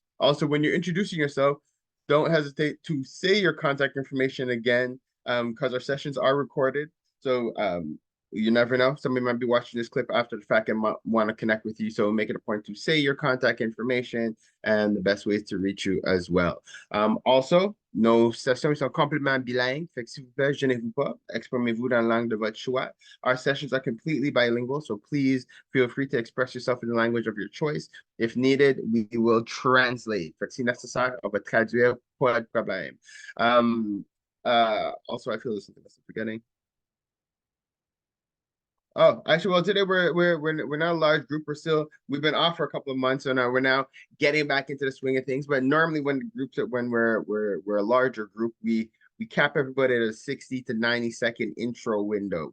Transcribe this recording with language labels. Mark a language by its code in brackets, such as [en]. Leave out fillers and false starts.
[en] Also, when you're introducing yourself, don't hesitate to say your contact information again because our sessions are recorded. So you never know. Somebody might be watching this clip after the fact and might want to connect with you. So make it a point to say your contact information and the best ways to reach you as well. [fr] Also, nos sessions sont complètement bilingues. Fait que s'il vous plaît, gênez-vous pas. Exprimez-vous dans la langue de votre choix. [en] Our sessions are completely bilingual, so please feel free to express yourself in the language of your choice. If needed, we will translate. [fr] Fait que si nécessaire, on va traduire, pas de problème. [en] Also, I feel there's something else I'm forgetting. Oh, actually, well, today we're not a large group. We've been off for a couple of months, so now we're now getting back into the swing of things. But normally, when we're a larger group, we cap everybody at a 60 to 90-second intro window.